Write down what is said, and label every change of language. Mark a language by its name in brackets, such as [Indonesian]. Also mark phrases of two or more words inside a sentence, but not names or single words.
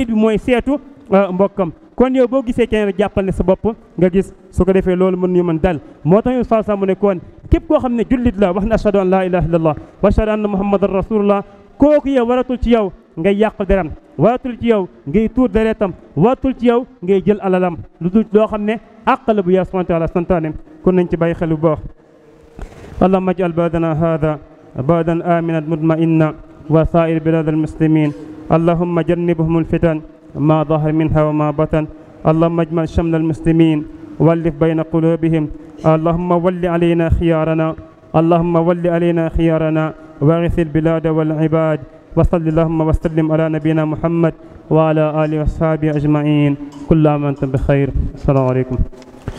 [Wolof] bi mooy seetu mbokkam kon yow boo gisee keneen jàppal ne sa bopp nga gis su ko defee loolu mën ñu mën dal moo tax yow soo sam mu ne kon képp koo xam ne jullit la wax na [Arabic] أشهد أن لا إله إلا الله وأشهد أن محمدا رسول الله [Wolof] kooku yow waratul ci yow ngay yàq deram waratul ci yow ngay tuur deretam waratul ci yow ngay jël alalam lu dul loo xam ne àq la bu yàlla [Arabic] سبحانه وتعالى [Wolof] santaane kon nañ ci bàyyi xel bu baax [Arabic] اللهم اجعل بلدنا هذا بلدا آمنا مطمئنا وسائر بلاد المسلمين اللهم جنبهم الفتن ما ظهر منها وما بطن اللهم اجمل شمل المسلمين والف بين قلوبهم اللهم ول علينا خيارنا اللهم ول علينا خيارنا واغث البلاد والعباد وصل اللهم وسلم على نبينا محمد وعلى آله وصحبه أجمعين كل عام وأنتم بخير السلام عليكم